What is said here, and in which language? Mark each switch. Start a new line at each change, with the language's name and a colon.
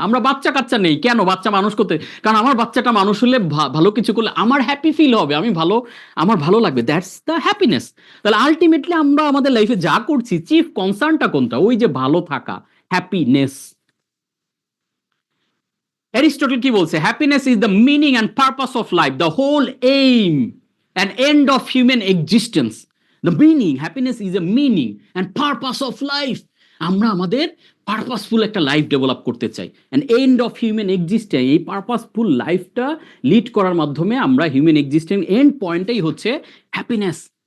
Bangla: আমরা বাচ্চা কাচ্চা নেই কেন? বাচ্চা মানুষ করতে, কারণ আমার বাচ্চাটা মানুষ হলে, ভালো কিছু করলে আমার হ্যাপি ফিল হবে, আমি ভালো, আমার ভালো লাগবে,
English: That's the happiness.
Bangla: তাহলে আলটিমেটলি আমরা আমাদের লাইফে যা করছি, চিফ কনসার্নটা কোনটা? ওই যে ভালো থাকা, হ্যাপিনেস।
English: Aristotle
Bangla: কি বলছে?
English: Happiness is the meaning and purpose of life, the whole aim. an end of human existence. The meaning, happiness is a meaning and purpose of life.
Bangla: আমরা আমাদের পারপাসফুল একটা লাইফ ডেভেলপ করতে চাই,
English: An end of human existence.
Bangla: এই purposeful লাইফটা lead করার মাধ্যমে আমরা হিউম্যান এক্সিস্টেন্স এন্ড পয়েন্টটাই হচ্ছে হ্যাপিনেস।